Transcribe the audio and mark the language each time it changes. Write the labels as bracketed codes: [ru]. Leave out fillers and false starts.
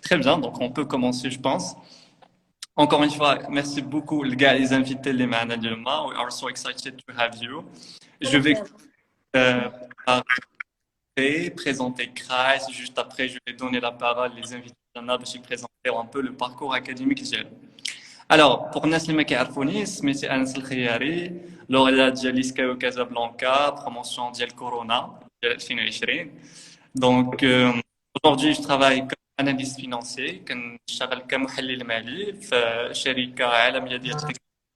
[fr] Très bien, donc on peut commencer, je pense. Encore une fois, merci beaucoup les invités les [ar] معنا اليوم. [en] We are so excited to have you. [fr] Je vais présenter Kreis. Juste après, je vais donner la parole les invités [ar] باش يبريزونتيو [fr] un peu le parcours académique [ar] ديالهم. [fr] Alors, pour [ar] الناس اللي ما كيعرفونيش سميتي أنس الخياري، لوغيات ديال ليسكاو كازابلانكا، بروموسيون ديال كورونا ديال 2020. [fr] Donc, aujourd'hui, je travaille comme analyste financier. [ar] كنشتغل كمحلل مالي في شركة عالمية ديال التكنولوجيا